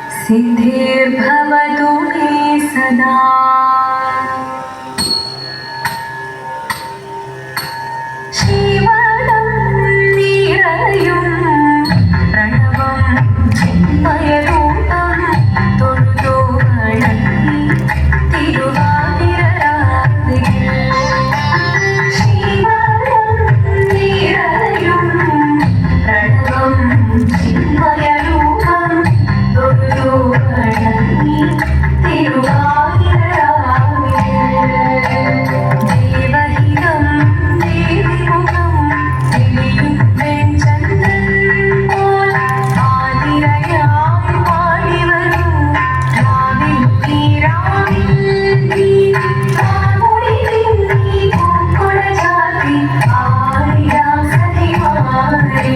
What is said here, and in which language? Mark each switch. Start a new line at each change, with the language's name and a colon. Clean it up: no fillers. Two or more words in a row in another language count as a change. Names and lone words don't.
Sanskrit: सिद्धिर्भवतु मे सदा।
Malayalam: ശിവനം നിരയും പ്രണവം ചിന്മയരൂപം തൊഴുതു വണങ്ങി തിരുവാതിരരാവിൽ. ശിവനം നിരയും പ്രണവം ചിന്മയരൂപം തൊഴുതു വണങ്ങി തിരുവാതിരരാവിൽ. ദേവഹിതം ദേവിമുഖം തെളിയും വെൺചന്ദ്രൻ പോൽ ആതിരയായി പാടിവരൂ രാവിൽ നീരാവിൽ നീ കാമുടി തിങ്ങി പൂക്കുട ചാത്തി ആയിരാം സഖിമാരേ.